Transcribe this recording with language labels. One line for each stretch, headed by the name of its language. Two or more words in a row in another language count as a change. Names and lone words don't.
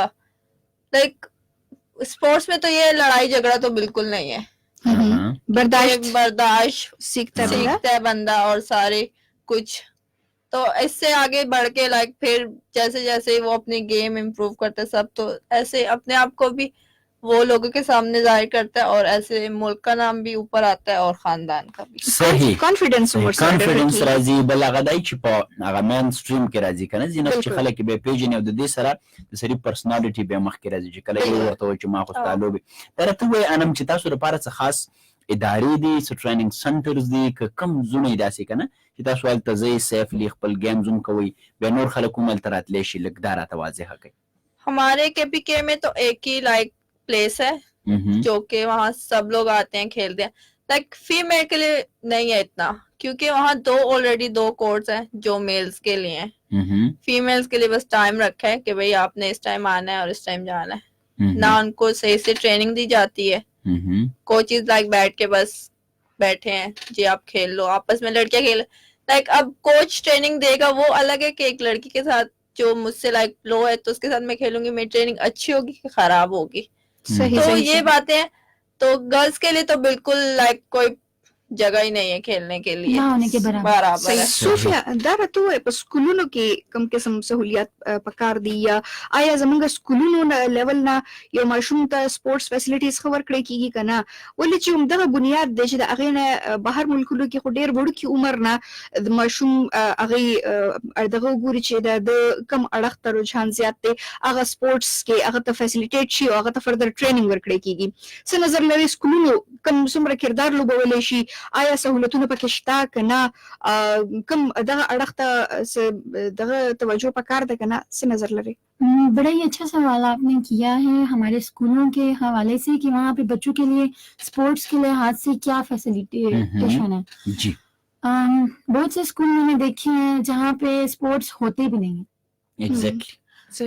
Urdu: لائک اسپورٹس میں تو یہ لڑائی جھگڑا تو بالکل نہیں ہے، برداشت سیکھتا ہے بندہ اور سارے کچھ. تو اس سے آگے بڑھ کے لائک پھر جیسے جیسے وہ اپنی
English: game improve
Urdu: کرتا ہے سب، تو ایسے اپنے آپ کو بھی وہ لوگوں کے سامنے ظاہر کرتا ہے اور ایسے ملک کا نام بھی اوپر آتا ہے اور خاندان کا بھی. صحیح.
Pashto: کانفیډنس راځي. بل هغه دی چې په هغه مین سټریم کې راځي که نه، ځینې چې خلک به پیژني او د دې سره د سړي پرسنالټي بیا مخکې راځي چې کله یو ورته وایي چې ما خو ستا لوبې. دا راته ووایي انم چې تاسو لپاره څه خاص ادارې دي، څه
English: training centers
Pashto: دي، که کم زونه یې داسې که نه چې تاسو هلته ځئ سیفلی خپل گیمز هم کوئ، بیا نور خلک هم هلته راتلی شي؟ لږ دا راته واضحه کوي.
Urdu: ہمارے کے پی کے میں تو ایک ہی لائک پلیس ہے جو کہ وہاں سب لوگ آتے ہیں کھیلتے ہیں. لائک فیمیل کے لیے نہیں ہے اتنا، کیونکہ وہاں آلریڈی 2 کورٹس ہیں جو میلز کے لیے ہیں. فیمیلز کے لیے بس ٹائم رکھا ہے کہ بھئی آپ نے اس ٹائم آنا ہے اور اس ٹائم جانا ہے. نہ ان کو صحیح سے ٹریننگ دی جاتی ہے. کوچز لائک بیٹھ کے بس بیٹھے ہیں جی آپ کھیل لو، آپس میں لڑکیاں کھیل. لائک اب کوچ ٹریننگ دے گا وہ الگ ہے کہ ایک لڑکی کے ساتھ جو مجھ سے لائک لو ہے تو اس کے ساتھ میں کھیلوں گی، میری ٹریننگ اچھی ہوگی کہ خراب ہوگی. تو یہ باتیں ہیں. تو گرلس کے لیے تو بالکل لائک کوئی جگہ ہی نہیں ہے کھیلنے کے لیے نہ ہونے کے برابر ہے.
Pashto: صوفیا دا راته په سکولونو کې کم قسم سہولیات پکار دي یا آیا زمونږ سکولونو لیول نه یو ماشوم ته
English: sports facilities
Pashto: خبر کړی کیږي کنه ولې چې همدغه بنیاد دی چې د هغې نه بهر ملکونو کې خو ډېر وړوکي عمر نه د ماشوم هغې دغه وګوري چې د کم اړخ ته رجحان زیات دی هغه سپورتس کې هغه ته فیسیلیټیټ شي او هغه ته
English: further training
Pashto: ورکړی کیږي څه نظر لري سکولونو کم څومره کردار لوبولی شي آیا سہولتونه پکې شته که نه کم دغه اړخ ته دغه توجه پکار ده که نه څه نظر لري
Urdu: بڑا ہی اچھا سوال آپ نے کیا ہے ہمارے اسکولوں کے حوالے سے کہ وہاں پہ بچوں کے لیے اسپورٹس کے لحاظ سے کیا فیسیلیٹیشن ہے. جی بہت سے اسکول میں نے دیکھے ہیں جہاں پہ اسپورٹس ہوتے بھی نہیں ہیں. ایگزیکٹلی